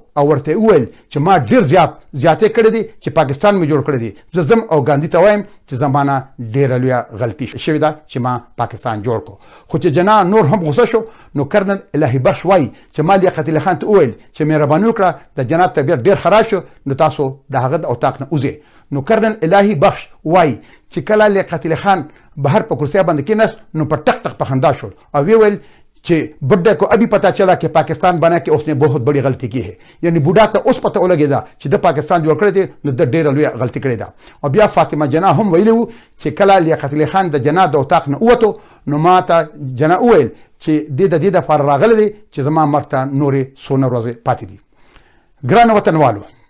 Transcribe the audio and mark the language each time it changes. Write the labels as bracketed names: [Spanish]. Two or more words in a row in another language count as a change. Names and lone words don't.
[Pashto] او ورته وویل چې ما ډیر زیاتې کړې دي چې پاکستان مې جوړ کړی دی زه ځم او ګاندي ته وایم چې زمانه ډیره لویه غلطي شوې ده چې ما پاکستان جوړ کو خو چې جنا نور هم غوسه شو نو کرنل الهي بخش وایي چې ما لیاقت علي خان ته وویل چې مهرباني وکړه د جنا طبیعت ډیر خراب شو نو تاسو د هغه د اتاق نه وځئ نو کرنل الهي بخش وایي چې کله لیاقت علي خان بهر په کرسۍ باندې کېناست نو په ټک ټک په خندا شول او وی ویل چې [Urdu] بډے کو ابھی پتا چلا کہ پاکستان بنا کے اس نے بہت بڑی غلطی کی ہے [Pashto] یعنی بوډا ته اوس پته ولګېده چې د پاکستان جوړ کړی دی نو د ډېره لویه غلطي کړې ده او بیا فاطمه جنا هم ویلي وو چې کله لیاقت علي خان د جنا د اتاق نه ووتو نو ما ته جنا وویل چې د دې دپاره راغلی دی چې زما مرګ ته نورې څونه ورځې پاتې دي ګرانو وطنوالو